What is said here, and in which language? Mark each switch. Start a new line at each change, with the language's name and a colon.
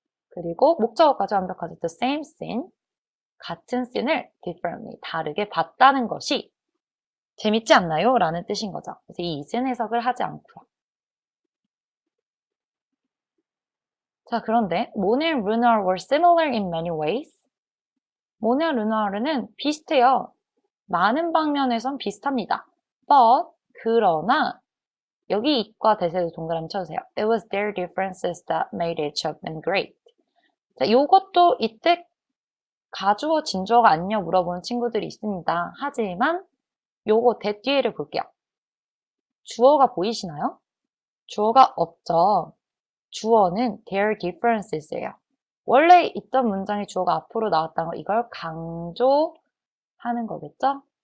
Korean: 그리고 목적어까지 완벽하죠. The same scene, 같은 씬을 differently, 다르게 봤다는 것이 재밌지 않나요? 라는 뜻인 거죠. 그래서 이 is은 해석을 하지 않고요. 자, 그런데 모네 and 르누아르
English: were similar in many ways.
Korean: 모네와 르누아르는 비슷해요. 많은 방면에선 비슷합니다. But, 그러나 여기 it과 that에도 동그라미 쳐주세요.
English: It was their differences that made each of them great.
Korean: 자, 요것도 이때 가주어, 진주어가 아니냐 물어보는 친구들이 있습니다. 하지만 요거 that 뒤에를 볼게요. 주어가 보이시나요? 주어가 없죠. 주어는 their differences예요. 원래 있던 문장의 주어가 앞으로 나왔다는 거 이걸 강조하는 거겠죠?